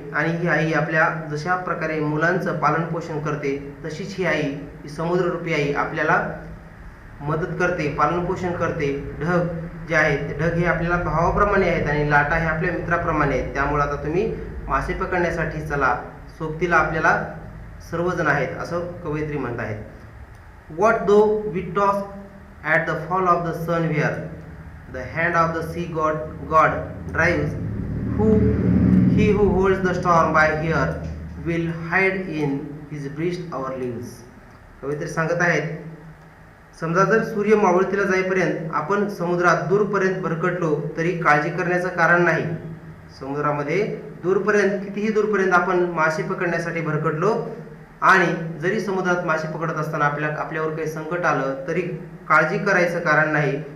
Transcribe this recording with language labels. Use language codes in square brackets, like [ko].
[mr] आणि ही आई आपल्या जशा प्रकारे मुलांचं पालनपोषण करते, तशीच ही आई, ही समुद्ररूपी आई आपल्याला मदत करते, पालनपोषण करते. ढग जे आहेत, ढग हे आपल्याला भावाप्रमाणे आहेत आणि लाटा हे आपल्या मित्राप्रमाणे आहेत. त्यामुळे आता तुम्ही मासे पकडण्यासाठी चला, सोबतीला आपल्याला सर्वजण आहेत, असं कवयित्री म्हणत आहेत. [en] What though we toss at the fall of the sun where the hand of the sea God drives, he who holds the storm by here will hide in his breast our lives. [mr] कवयित्री सांगत आहेत, समजा जर सूर्य मावळतीला जाईपर्यंत आपण समुद्रात दूरपर्यंत भरकटलो तरी काळजी करण्याचं कारण नाही. समुद्रामध्ये दूरपर्यंत, कितीही दूरपर्यंत आपण मासे पकडण्यासाठी भरकटलो आणि जरी समुद्रात मासे पकडत असताना आपल्यावर काही संकट आलं तरी काळजी करायचं कारण नाही.